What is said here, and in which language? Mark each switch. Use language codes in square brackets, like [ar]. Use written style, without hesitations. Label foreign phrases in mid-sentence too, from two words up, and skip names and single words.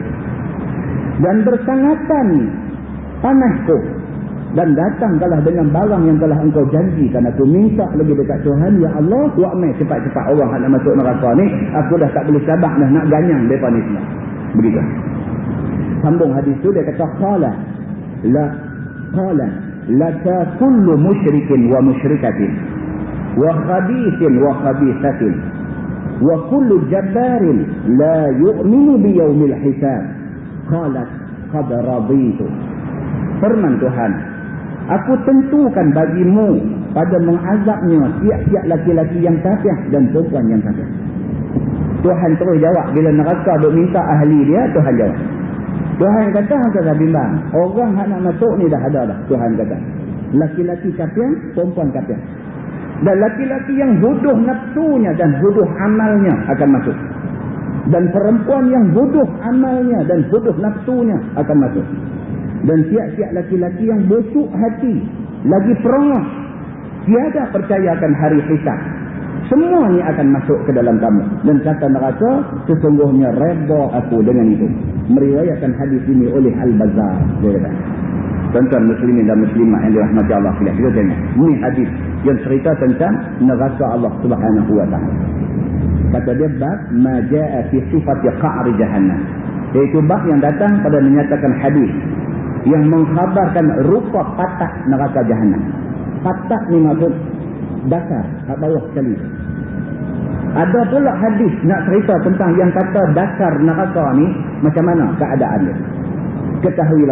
[ms] Dan bersangatan panasku, dan datanglah dengan barang yang telah engkau janjikan. Aku minta lagi dekat Tuhan, ya Allah, wa'mai cepat-cepat orang nak masuk neraka ni, aku dah tak boleh sabar dah nak ganyang mereka ni semua. Begitu. Sambung hadis tu dia kata [ar] قال لك كل مشرك ومشركة وخبيث وخبيثة وكل جبار لا يؤمن بيوم الحساب. قالت قد رضيت. [ms] Firman Tuhan, aku tentukan bagimu pada mengazabnya tiap-tiap laki-laki yang kafir dan perempuan yang kafir. Tuhan terus jawab. Bila neraka duk minta ahli dia, Tuhan jawab. Tuhan kata, hangga dah bimbang, orang yang nak masuk ni dah ada dah. Tuhan kata, laki-laki kafir, perempuan kafir. Dan laki-laki yang bodoh nafsunya dan bodoh amalnya akan masuk. Dan perempuan yang bodoh amalnya dan bodoh nafsunya akan masuk. Dan tiap-tiap laki-laki yang busuk hati, lagi perengah, tiada percayakan hari hisab, semuanya akan masuk ke dalam kamu. Dan kata neraka, sesungguhnya redha aku dengan itu. Meriwayatkan hadis ini oleh Al-Bazzar. Dia kata, tuan-tuan muslimin dan muslimat yang dirahmati Allah sekalian, kita tengok ini hadis yang cerita tentang neraka [ar] الله سبحانه وتعالى. [ms] Kata dia [ar] باب ما جاء في صفة قعر جهنم, [ms] iaitu bab yang datang pada menyatakan hadis yang mengkhabarkan rupa patak neraka jahanam. Patak ni maksud dasar kat bawah sekali. Ada pula hadis nak cerita tentang yang kata dasar neraka ni macam mana keadaan dia.